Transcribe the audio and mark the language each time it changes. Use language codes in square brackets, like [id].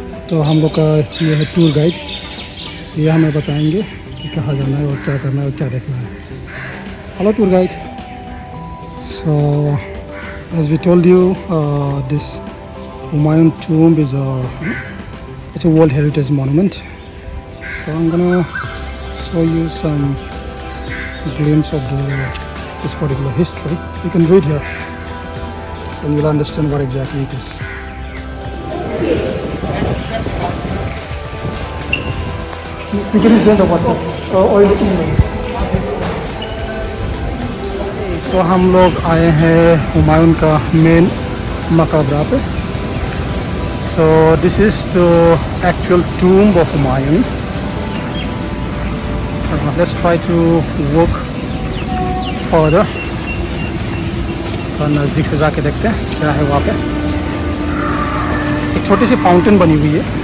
[hi] तो हम लोग का ये है टूर गाइड. ये हमें बताएंगे कि कहाँ जाना है और क्या करना है और क्या देखना है. [en] Hello tour guide. So as we told you, this Humayun tomb is it's a World Heritage Monument. So I'm gonna show you some glimpse of this particular history. You can read here and you'll understand what exactly it is. You can just WhatsApp or you email. [hi] So हम लोग आए हैं हुमायूं का main मकबरा पे. [en] So this is the actual tomb of Humayun. Let's try to walk further. [hi] और नज़दीक से जाके देखते हैं क्या है वहाँ पे. एक छोटी सी फाउंटेन बनी हुई है.